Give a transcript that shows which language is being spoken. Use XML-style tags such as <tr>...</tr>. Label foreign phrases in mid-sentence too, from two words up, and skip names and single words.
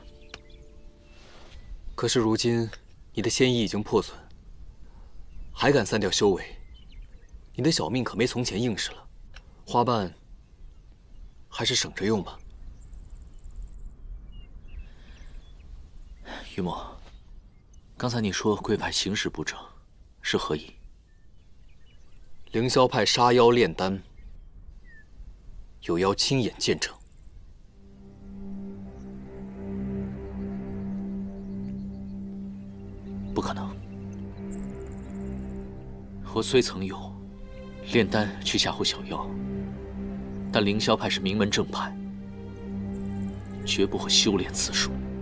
<zh>可是如今你的仙衣已經破損，還敢散掉修為，你的小命可沒從前硬實了。花瓣還是省着用吧。於墨，剛才你說貴派行事不正，是何意？凌霄派殺妖煉丹，有妖親眼見證。不可能！我雖曾有煉丹去嚇唬小妖，但凌霄派是名門正派，絕不會修煉此術。</zh>